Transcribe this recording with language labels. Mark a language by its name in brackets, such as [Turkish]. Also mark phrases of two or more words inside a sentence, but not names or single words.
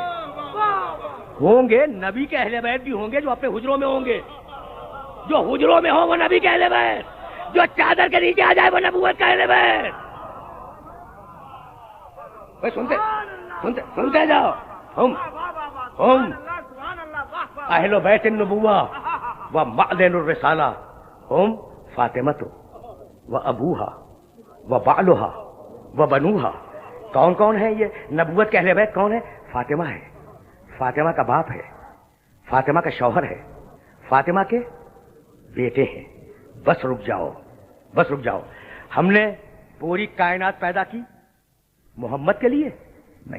[Urdu] ہوں گے نبی کے اہل بیت بھی ہوں گے جو اپنے حجروں میں ہوں گے، جو حجروں میں ہوں وہ نبی کے اہل بیت، جو چادر کے نیچے آ جائے وہ نبوت کا اہل بیت۔ سنتے جاؤ، [Arabic] ہم اہل بیت النبوہ و معدن الرسالہ، ہم فاطمہ و ابوہا و بعلہا و بنوہا۔ [Urdu] کون ہے یہ نبوت کے اہل بیت؟ کون ہے؟ فاطمہ ہے، فاطمہ کا باپ ہے، فاطمہ کا شوہر ہے، فاطمہ کے بیٹے ہیں۔ بس رک جاؤ، ہم نے پوری کائنات پیدا کی محمد کے لیے نہیں۔